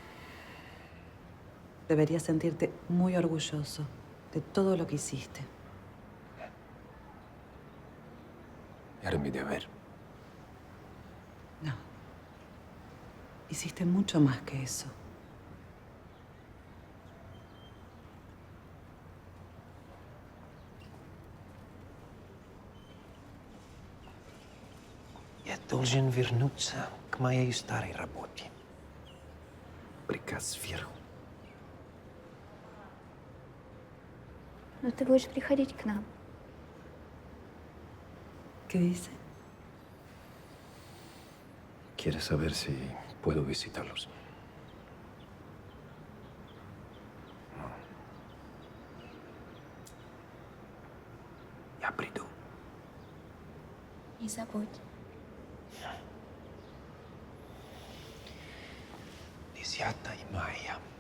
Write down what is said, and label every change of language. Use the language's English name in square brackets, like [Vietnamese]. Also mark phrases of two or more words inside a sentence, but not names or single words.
[Spanish] Deberías sentirte muy orgulloso de todo lo que hiciste. Era mi deber. No. Hiciste mucho más que eso. [Russian] Я должен вернуться к моей старой работе. Приказ сверху. Но ты будешь приходить к нам. [Spanish] ¿Qué dice? Quiere saber si puedo visitarlos. [Russian] Я приду. Не забудь. 10 мая.